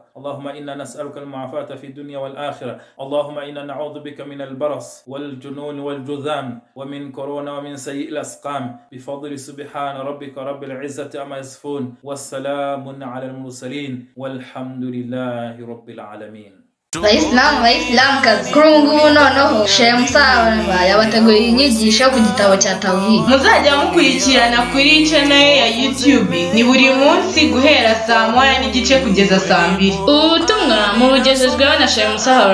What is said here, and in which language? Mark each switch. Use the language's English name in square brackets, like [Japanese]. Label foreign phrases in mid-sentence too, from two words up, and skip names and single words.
[Arabic] اللهم إنا نسألك المعافاة في الدنيا والآخرة. اللهم إنا نعوذ بك من البرص والجنون والجذام ومن كورونا ومن سيء الأسقام، بفضل سبحان ربك رب العزة عما يصفون، والسلام على المرسلين، والحمد لله رب العالمين. [Kinyarwanda] Bayisilamukazi kuri ubu ngubu noneho Sheikh Musa yabateguriye inyigisho ku gitabo cya Tawhid. Muzajya mukurikirana kuri channel ya YouTube ni buri munsi guhera saa 1:30 kugeza saa 2. Ubutumwa mubugejejweho na Sheikh Musa.